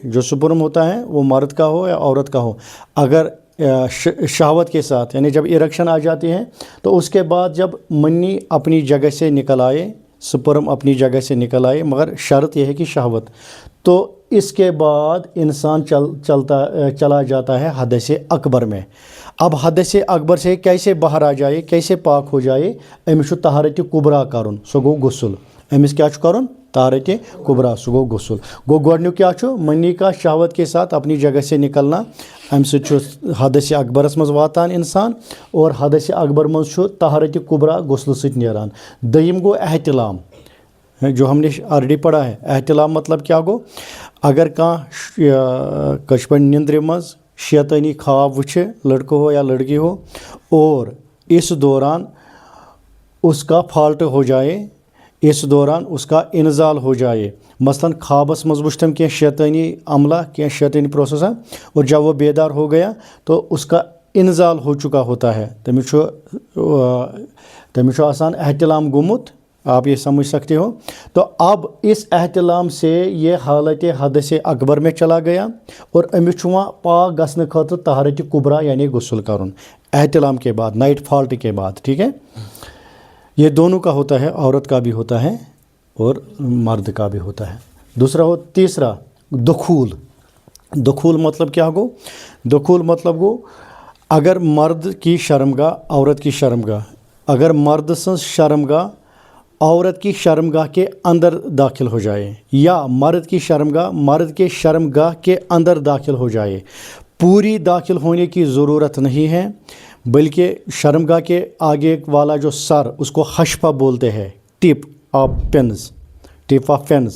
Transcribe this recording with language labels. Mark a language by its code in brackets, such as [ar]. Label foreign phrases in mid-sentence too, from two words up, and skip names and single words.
[hi] जो सुपर्म होता है वो मर्द का हो या औरत का हो, अगर शहवत के साथ यानी जब इरेक्शन आ जाती है तो उसके बाद जब मन्नी अपनी जगह से निकल आए, स्पर्म अपनी जगह से निकल आए, मगर शर्त यह है कि शहवत, तो इसके बाद इंसान चला जाता है हद से अकबर में। अब हद से अकबर से कैसे बाहर आ जाए, कैसे पाक हो जाए, [ks] अमिस तहारत कुबरा करुन, सो गो गुस्ल। अमिस क्या करुन? तहारत कुबरा, सो गो गुस्ल। गो गोडन्यु क्या छु? [hi] मन्नी का शहवत के साथ अपनी जगह से निकलना, [ks] अम हद से अकबरस मज वातान इंसान, और हद से अकबर मज तहारत कुबरा गुस्ल सत नेरान। दयिम गो एहतिलाम, [hi] जो हमने ऑलरेडी पढ़ा है। [ks] एहतिलाम मतलब क्या गो? अगर कह कशपन निंद्र मज शैतानी ख्वाब वुछे, [hi] लड़का हो या लड़की हो, और इस दौरान उसका फॉल्ट हो जाए, इस दौरान उसका इनजाल हो जाए, [ks] मसलन ख्वाबस मज वुछतम क्या शैतानी अमला, [hi] क्या शैतानी प्रोसेस है, और जब वो बेदार हो गया तो उसका इनजाल हो चुका होता है, [ks] तमिश आसान एहतिलाम गुमुत, [hi] आप ये समझ सकते हो। तो अब इस एहतिलाम से ये हालत हद से अकबर में चला गया, और [ks] अमिस पाक गसन खतर तहारत कुबरा यानी गुस्ल करुन [hi] एहतिलाम के बाद, [en] night fault [hi] के बाद, ठीक है। ये दोनों का होता है, औरत का भी होता है और मर्द का भी होता है। दूसरा हो तीसरा दुखूल। दुखूल [ks] मतलब क्या गो? [hi] दुखूल मतलब गो अगर मर्द की शर्मगाह, औरत की शर्मगाह, अगर मर्द सं शर्मगाह औरत की शर्मगाह के अंदर दाखिल हो जाए, या मर्द की शर्मगाह मर्द के शर्मगाह के अंदर दाखिल हो जाए, पूरी दाखिल होने की ज़रूरत नहीं है, बल्कि शर्मगाह के आगे वाला जो सर, उसको हशफा बोलते हैं, [en] tip of penis, tip of penis.